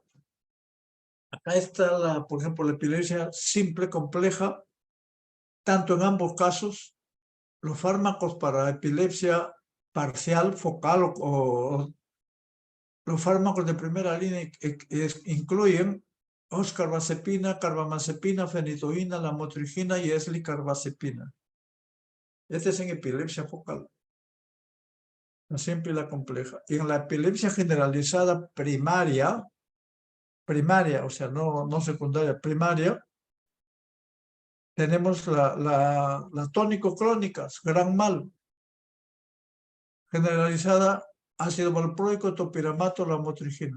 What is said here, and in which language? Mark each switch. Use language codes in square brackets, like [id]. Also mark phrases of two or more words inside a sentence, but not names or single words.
[es] Acá está, por ejemplo, la epilepsia simple, compleja, tanto en ambos casos. Los fármacos para epilepsia parcial, focal o los fármacos de primera línea incluyen oscarbazepina, carbamazepina, fenitoína, lamotrigina y eslicarbazepina. Este es en epilepsia focal, la simple y la compleja. Y en la epilepsia generalizada primaria, o sea, no secundaria, primaria, tenemos la tónico-crónicas, gran mal, generalizada, ácido valproico, topiramato, lamotrigina.